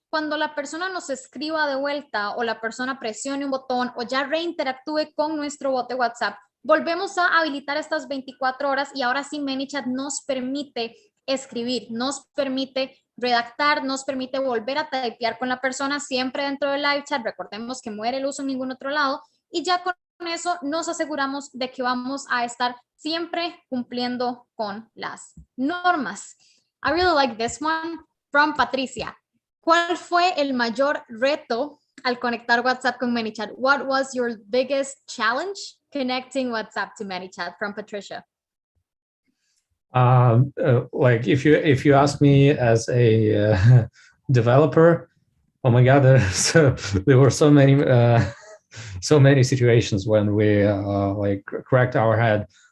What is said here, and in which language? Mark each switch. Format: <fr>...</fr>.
<es>Cuando la persona nos escriba de vuelta o la persona presione un botón o ya reinteractúe con nuestro bot de WhatsApp, volvemos a habilitar estas 24 horas y ahora sí Manychat nos permite escribir, nos permite redactar, nos permite volver a typear con la persona siempre dentro del live chat. Recordemos que muere el uso en ningún otro lado y ya con eso nos aseguramos de que vamos a estar siempre cumpliendo con las normas.</es> <en>I really like this one from Patricia.</en> <es>¿Cuál fue el mayor reto al conectar WhatsApp con Manychat?</es> <en>What was your biggest challenge connecting WhatsApp to Manychat? From Patricia. Like if you ask me as a developer, oh my God, there were so many situations when we like cracked our head.</en>